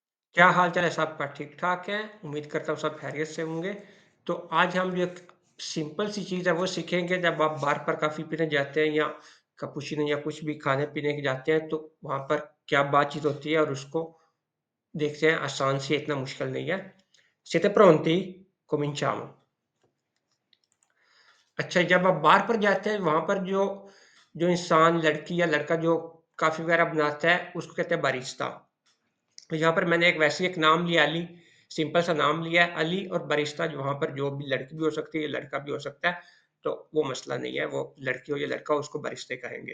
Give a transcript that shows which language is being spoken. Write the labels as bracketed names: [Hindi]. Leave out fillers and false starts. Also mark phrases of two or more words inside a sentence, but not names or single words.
[Urdu] کیا حال چال ہے سب کا ٹھیک ٹھاک ہے؟ امید کرتا ہوں سب خیریت سے ہوں گے. تو آج ہم جو ایک سمپل سی چیز ہے وہ سیکھیں گے جب آپ بار پر کافی پینے جاتے ہیں یا کیپوچینو یا کچھ بھی کھانے پینے کے جاتے ہیں تو وہاں پر کیا بات چیت ہوتی ہے اور اس کو دیکھتے ہیں آسان سے اتنا مشکل نہیں ہے. [Italian] Siete pronti? Cominciamo। [Urdu] اچھا جب آپ بار پر جاتے ہیں وہاں پر جو جو انسان لڑکی یا لڑکا جو کافی وغیرہ بناتا ہے اس کو کہتے ہیں بارسٹا. تو یہاں پر میں نے ایک ویسے ہی ایک نام لیا علی، سمپل سا نام لیا ہے علی اور بارسٹا جو وہاں پر جو بھی لڑکی بھی ہو سکتی ہے، لڑکا بھی ہو سکتا ہے، تو وہ مسئلہ نہیں ہے، وہ لڑکی ہو یا لڑکا ہو اس کو بارستے کہیں گے.